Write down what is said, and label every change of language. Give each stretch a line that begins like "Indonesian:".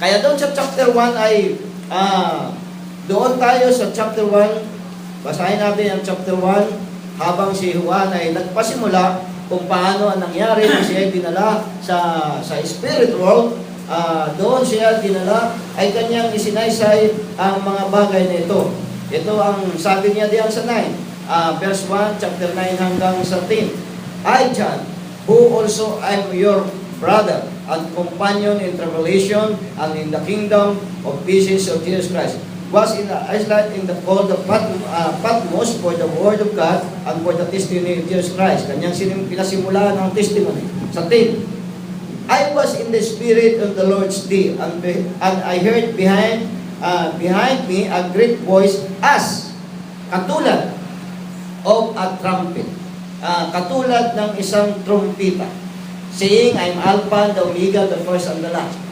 Filipino: Kaya doon sa chapter 1 ay doon tayo sa chapter 1, basahin natin ang chapter 1, habang si Juan ay nagpasimula kung paano ang nangyari na siya dinala sa spirit world, doon siya dinala, ay kanyang isinaysay ang mga bagay na ito. Ito ang sabi niya diyan sa 9, verse 1, chapter 9 hanggang 13.
English: I, John, who also am your brother and companion in tribulation and in the kingdom of peace of Jesus Christ, was in the island in the called the Patmos for the word of God and for the testimony of Jesus Christ.
Filipino: Kanyang pinasimulaan ng testimony. Sa 10,
English: I was in the spirit of the Lord's day, and I heard behind me a great voice as
Filipino: katulad
English: of a trumpet.
Filipino: Katulad ng isang trumpita.
English: Saying, I'm Alpha and the Omega, the first and the last.